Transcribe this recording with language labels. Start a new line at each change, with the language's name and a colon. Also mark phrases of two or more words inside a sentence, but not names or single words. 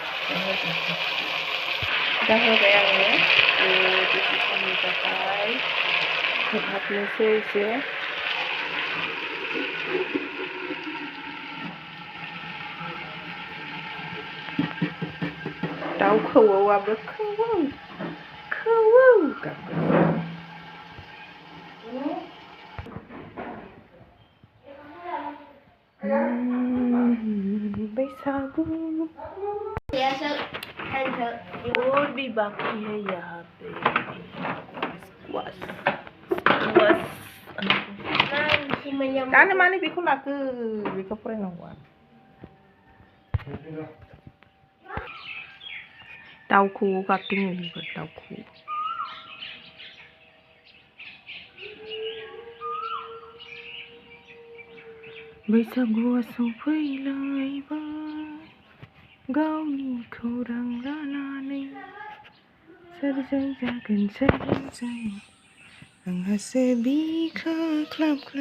Bodo: दा होबाय आङो दसे समनि थाखाय खोबहाबनोसै एसे दाउ खौवौआबो खौवौ बैसागु
Hindi: और भी बाकी है यहाँ पे
Bodo: दानो मानो बेखौ लाखो बेखौ फरायनांगौआ दाउ खौवौ गाबदों बेफोर दाउ खौवौ बैसागुआ सफैलायबाय गावनि खौरां लानानै सोरजों जागोन आंहासो बिखा ख्लाब